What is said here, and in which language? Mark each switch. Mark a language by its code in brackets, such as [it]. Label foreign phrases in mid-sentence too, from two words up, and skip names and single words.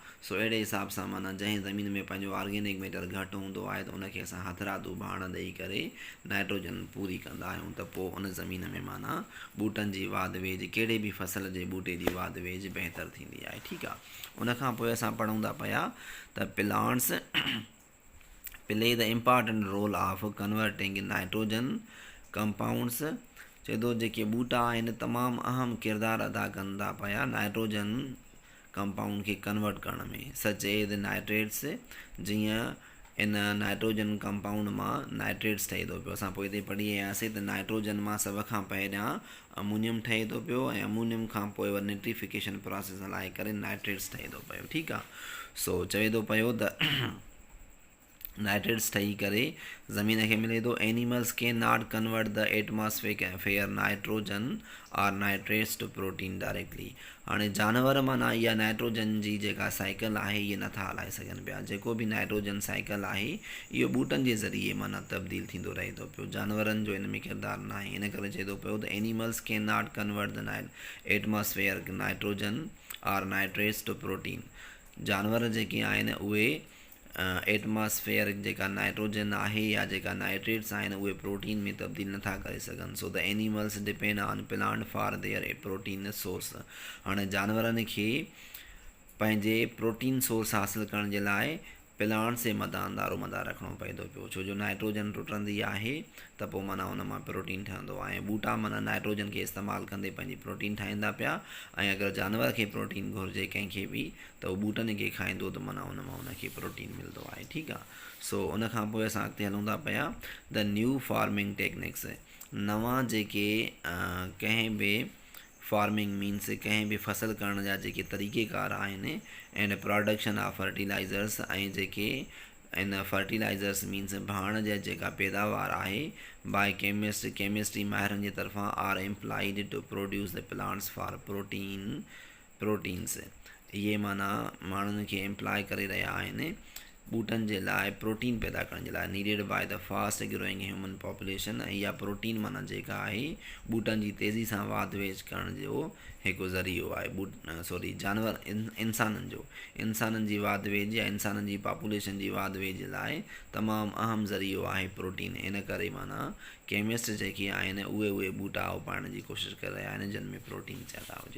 [sd] सो अहिड़े हिसाब सां माना जंहिं ज़मीन में पंहिंजो [en] organic matter [sd] घटि हूंदो आहे त उनखे असां हथरादू भाण ॾेई करे नाइट्रोजन पूरी कंदा आहियूं, त पोइ उन ज़मीन में माना ॿूटनि जी वाध वेझ कहिड़े बि फसल जे ॿूटे जी वाध वेझ बहितरु थींदी आहे, ठीकु आहे। उन खां पोइ असां पढ़ूं था पिया त [en] plants play the important role of converting nitrogen compounds. [sd] चए थो जेके ॿूटा आहिनि तमामु अहम किरदारु अदा कनि था पिया [en] nitrogen compound [sd] खे कन्वर्ट करण में, [en] such as nitrates. [sd] जीअं इन नाइट्रोजन कंपाउंड मां नाइट्रेट्स ठहे थो पियो, असां पोइ हिते पढ़ी आयासीं त नाइट्रोजन मां सभ खां पहिरियां अमोनियम ठहे थो पियो ऐं अमोनियम खां पोइ वरी [en] nitrification process [sd] हलाए करे नाइट्रेट्स ठहे थो पियो, ठीकु आहे। सो चवे थो पियो त नाइट्रेट्स ठही करे ज़मीन खे मिले थो। [en] Animals can not convert the atmosphere nitrogen and nitrates to protein directly. [sd] हाणे जानवर माना इहा नाइट्रोजन जी जेका साइकिल आहे इहे नथा हलाए सघनि पिया। जेको बि [en] nitrogen cycle [sd] आहे इहो ॿूटनि जे ज़रिए माना तब्दील थींदो रहे थो पियो, जानवरनि जो हिन में किरदारु न आहे। इन करे चए थो पियो [en] the animals can not convert the atmosphere nitrogen and nitrates to protein. [sd] जानवर जेके आहिनि उहे एटमॉस्फेयर जेका नाइट्रोजन आहे या जेका नाइट्रेट्स आहिनि उहे प्रोटीन में तब्दील नथा करे सघनि। [en] So the animals depend on plant for their protein source. [sd] हाणे जानवरनि खे पंहिंजे [en] protein source [sd] हासिलु करण जे लाइ प्लांट से मदार रखिणो पए थो पियो, छो जो नाइट्रोजन टुटंदी आहे त पोइ माना उन मां प्रोटीन ठहंदो आहे। ॿूटा माना नाइट्रोजन खे इस्तेमालु कंदे पंहिंजी प्रोटीन ठाहींदा पिया, ऐं अगरि जानवर खे प्रोटीन घुरिजे कंहिंखे बि त उहो ॿूटनि खे खाईंदो त माना उन मां उनखे प्रोटीन मिलंदो आहे। ठीकु आहे। सो उन खां पोइ असां अॻिते हलूं था पिया [en] the new farming techniques. [sd] नवां जेके कंहिं बि [en] farming means [sd] कंहिं बि फसल करण जा जेके तरीक़ेकार आहिनि [en] and production of fertilizers, [sd] ऐं जेके इन [en] fertilizers means [sd] भाण जा जेका पैदावार आहे [en] by chemistry [sd] माहिरनि जे तरफ़ां [en] are employed to produce the plants for proteins. [sd] इहे माना माण्हुनि खे एम्प्लॉय करे रहिया आहिनि ॿूटनि जे लाइ प्रोटीन पैदा करण जे लाइ, [en] Needed by the fast growing human population. [sd] ऐं इहा प्रोटीन माना जेका आहे ॿूटनि जी तेज़ी सां वाध वेझ करण जो हिकु ज़रियो आहे। जानवर इंसाननि जी वाध वेझ या इंसाननि जी पॉपुलेशन जी वाध वेझ लाइ तमामु अहम ज़रियो आहे प्रोटीन। इन करे माना केमिस्ट जेके आहिनि उहे ॿूटा उपाइण जी कोशिशि करे रहिया आहिनि जिन में प्रोटीन ज़्यादा हुजे।